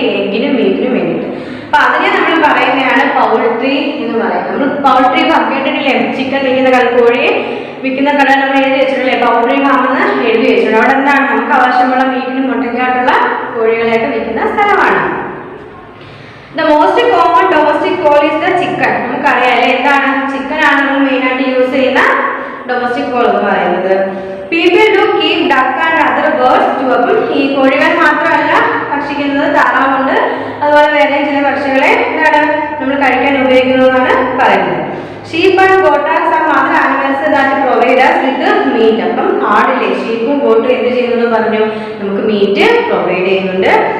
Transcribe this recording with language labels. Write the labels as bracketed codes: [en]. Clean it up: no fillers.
[ml] എഗ്ഗിനും മീറ്റിനും വേണ്ടിയിട്ട്. അപ്പൊ അതിനെ നമ്മൾ പറയുന്നതാണ് പൗൾട്രി എന്ന് പറയുന്നത്. നമ്മൾ പൗൾട്രി കേട്ടിട്ടില്ലേ? ചിക്കൻ വിൽക്കുന്ന കട, കോഴിയെ വിൽക്കുന്ന കട നമ്മൾ എഴുതി വെച്ചിട്ടില്ലേ? പൗൾട്രി ഫാമെന്ന് എഴുതി വെച്ചിട്ടുണ്ട്. അവിടെ എന്താണ്? നമുക്ക് ആവശ്യമുള്ള മീറ്റിനും മുട്ടയ്ക്കായിട്ടുള്ള കോഴികളെയൊക്കെ വിൽക്കുന്ന സ്ഥലമാണ്. [en] The most common domestic call is the chicken. [ml] നമുക്കറിയാം അല്ലേ, എന്താണ്? ചിക്കൻ ആണ് നമ്മൾ മെയിൻ ആയിട്ട് യൂസ് ചെയ്യുന്ന ഡൊമസ്റ്റിക് കോൾ എന്ന് പറയുന്നത്. [en] People do keep duck and other birds too. [ml] അപ്പം ഈ കോഴികൾ മാത്രമല്ല ഭക്ഷിക്കുന്നത്, താറാവുണ്ട്, അതുപോലെ വേറെ ചില പക്ഷികളെ എന്താണ് നമ്മൾ കഴിക്കാൻ ഉപയോഗിക്കുന്നതാണ് പറയുന്നത്. [en] Sheep and goat are some other animals that provide us with meat. [ml] അപ്പം ആടില്ലേ, ഷീപ്പും ഗോട്ടും എന്ത് ചെയ്യുന്നു പറഞ്ഞു? നമുക്ക് മീറ്റ് പ്രൊവൈഡ് ചെയ്യുന്നുണ്ട്.